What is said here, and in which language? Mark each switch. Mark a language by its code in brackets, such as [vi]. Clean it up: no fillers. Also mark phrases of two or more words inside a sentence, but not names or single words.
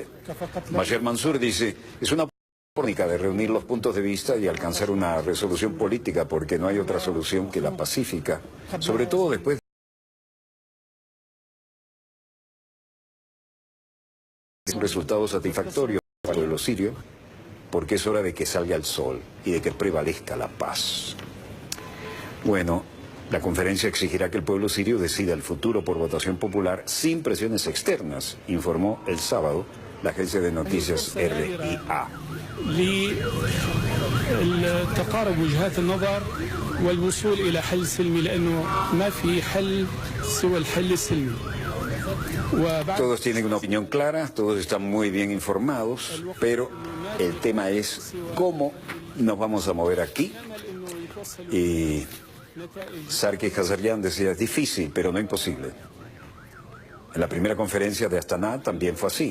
[es] Bashir Mansour dice, es una oportunidad de reunir los puntos de vista y alcanzar una resolución política, porque no hay otra solución que la pacífica, sobre todo después de un resultado satisfactorio para los sirios, porque es hora de que salga el sol y de que prevalezca la paz. Bueno, la conferencia exigirá que el pueblo sirio decida el futuro por votación popular sin presiones externas, informó el sábado la agencia de noticias RIA. [ar] تقارب وجهات النظر والوصول إلى حل سلمي لأنه ما في حل سوى الحل السلمي. [es] Todos tienen una opinión clara, todos están muy bien informados, pero el tema es cómo nos vamos a mover aquí. Y Sarkis Kazaryan decía, es difícil, pero no imposible. En la primera conferencia de Astana también fue así.